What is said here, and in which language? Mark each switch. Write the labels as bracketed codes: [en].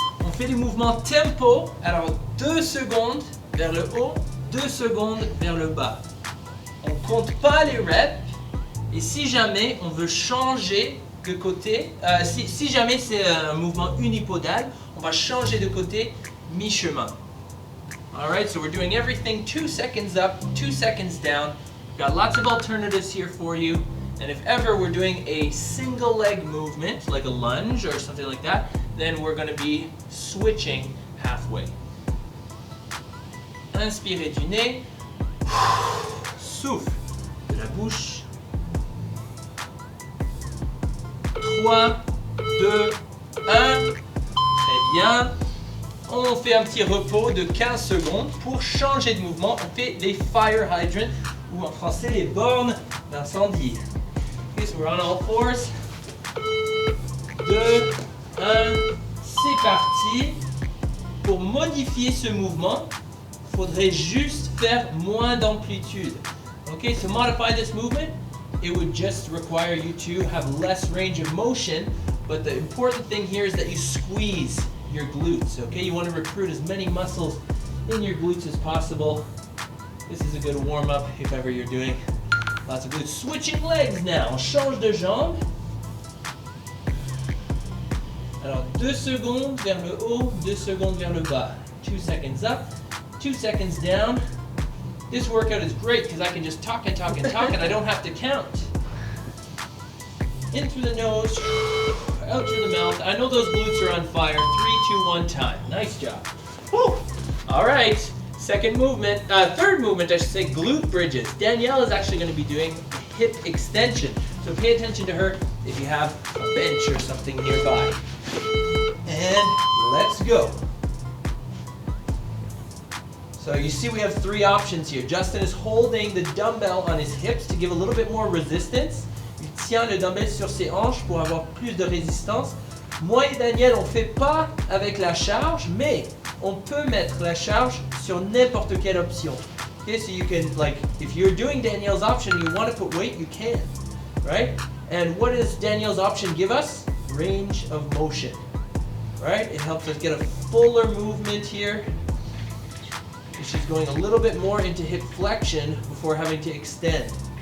[fr] On fait les mouvements tempo. Alors 2 secondes vers le haut, 2 secondes vers le bas. On ne compte pas les reps. Et si jamais on veut changer de côté, si jamais c'est un mouvement unipodal, on va changer de côté mi-chemin. [en] Alright, so we're doing everything 2 seconds up, 2 seconds down. We've got lots of alternatives here for you. And if ever we're doing a single leg movement, like a lunge or something like that, then we're going to be switching halfway. [fr] Inspirez du nez. Souffle de la bouche. 3, 2, 1. Très bien. On fait un petit repos de 15 secondes pour changer de mouvement. On fait les fire hydrants ou en français les bornes d'incendie. [en] Okay, so we're on all fours. 2, 1, c'est parti. [fr] Pour modifier ce mouvement, il faudrait juste faire moins d'amplitude. [en] Okay, to modify this movement, it would just require you to have less range of motion, but the important thing here is that you squeeze your glutes, okay? You want to recruit as many muscles in your glutes as possible. This is a good warm-up if ever you're doing lots of glutes. Switching legs now, [fr] on change de jambe. Alors 2 secondes vers le haut, 2 secondes vers le bas. [en] 2 seconds up, 2 seconds down. This workout is great because I can just talk and talk and talk and I don't have to count. In through the nose, out through the mouth. I know those glutes are on fire. 3, 2, 1 time. Nice job. Woo. All right. Second movement, third movement, I should say, glute bridges. Danielle is actually going to be doing hip extension. So pay attention to her if you have a bench or something nearby. And let's go. So you see we have 3 options here. Justin is holding the dumbbell on his hips to give a little bit more resistance. [fr] Il tient le dumbbell sur ses hanches pour avoir plus de résistance. Moi et Daniel, on ne fait pas avec la charge, mais on peut mettre la charge sur n'importe quelle option. [en] Okay, so you can, like, if you're doing Danielle's option, you want to put weight, you can, right? And what does Danielle's option give us? Range of motion, right? It helps us get a fuller movement here. She's going a little bit more into hip flexion before having to extend.